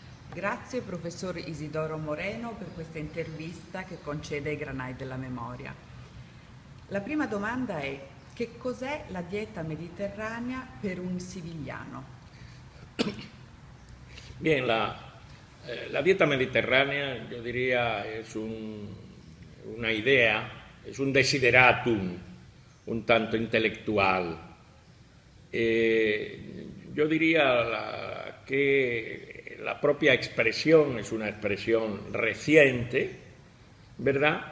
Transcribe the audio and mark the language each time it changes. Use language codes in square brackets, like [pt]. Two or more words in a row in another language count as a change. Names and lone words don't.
[it] Grazie professor Isidoro Moreno per questa intervista che concede ai Granai della Memoria. La prima domanda è: che cos'è la dieta mediterranea per un siciliano? [es] Bien, la dieta mediterránea, yo diría, es una idea, es un desideratum un tanto intelectual. Yo diría que la propia expresión es una expresión reciente, ¿verdad?